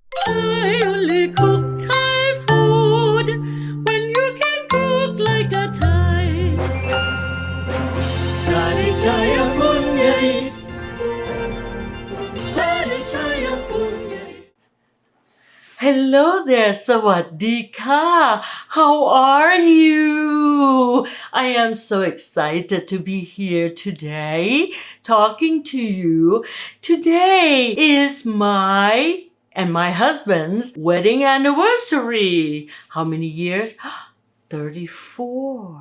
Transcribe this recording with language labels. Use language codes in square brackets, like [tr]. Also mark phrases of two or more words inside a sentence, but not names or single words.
[en] I only cook Thai food when you can cook like a Thai. Radicaya Punyai. Radicaya Punyai. Hello there, สวัสดีค่ะ How are you? I am so excited to be here today, talking to you. Today is my and my husband's wedding anniversary. How many years? 34.